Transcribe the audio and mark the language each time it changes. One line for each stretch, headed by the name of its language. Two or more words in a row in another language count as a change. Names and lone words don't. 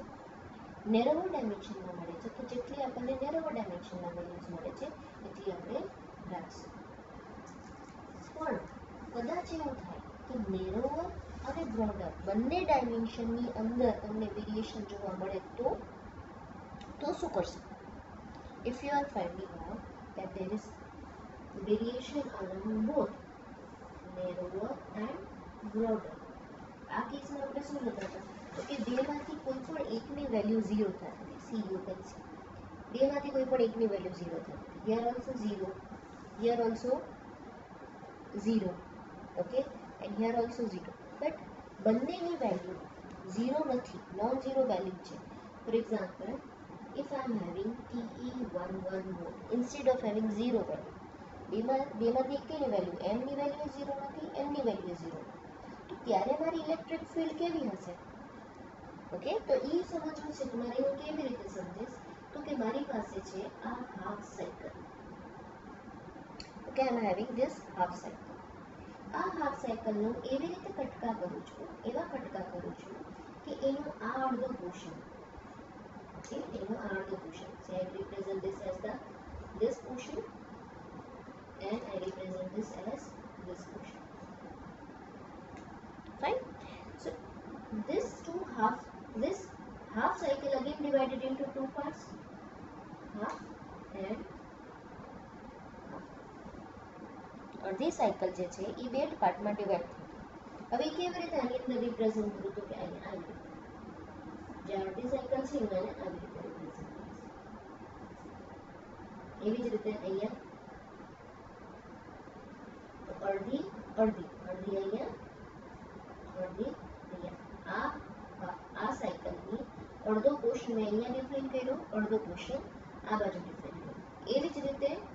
Gujarati: નેરોવર ડાયમેન્શનમાં મળે છે તો જેટલી આપણને નેરોવર ડાયમેન્શનના વેલ્યુઝ મળે છે એટલી આપણે રાખશું. પણ કદાચ એવું થાય કે નેરોવર અને બ્રોડર બંને ડાયમેન્શનની અંદર તમને વેરિએશન જોવા મળે તો શું કરશું?
English: If you are finding out that there is variation along both narrower and broader.
Gujarati: આ કેસમાં આપણે શું જોતા હતા તો કે બેમાંથી કોઈ પણ એકની વેલ્યુ 0 થતી
English: see you can see
Gujarati: બેમાંથી કોઈ પણ એકની વેલ્યુ 0 થતી
English: here also 0 here also 0 okay and here
Gujarati: ઓલસો 0 બટ બંનેની વેલ્યુ 0 નથી
English: non zero value
Gujarati: છે
English: for example if I am having TE11 mode instead of having 0 value
Gujarati: બેમાંથી એકની વેલ્યુ m ની વેલ્યુ 0 નથી n ની વેલ્યુ 0 તો ત્યારે મારી ઇલેક્ટ્રિક ફિલ્ડ કેવી હશે ઓકે તો એ સમજવું છે તમારે હું કેવી રીતે સમજીશ તો કે મારી પાસે છે આ
English: half cycle okay I am having this half cycle
Gujarati: આ હાફ સાયકલનો એવી રીતે કટકા કરું છું એવા કટકા કરું છું કે એનો આ અડધો પોર્શન ઓકે એનો આ અડધો પોર્શન
English: So I represent this as the this portion and I represent this as this portion. Fine. So this half cycle again divided into two parts, half and half.
Gujarati: અડધી સાયકલ જે છે એ બે પાર્ટમાં ડિવાઇડ થઈ હવે કેવી રીતે આની અંદર રિપ્રેઝન્ટ કરું તો કે અહીંયા આવી રીતે જે અડધી સાયકલ છે એને આવી રીતે રિપ્રેઝન્ટ કરીશ એવી જ રીતે અહીંયા અડધી અડધી અડધી અહીંયા અડધી અહીંયા આ સાયકલની અડધો પોર્શન મેં અહીંયા ડિફાઇન કર્યો અડધો પોર્શન આ બાજુ ડિફાઇન કર્યો એવી જ રીતે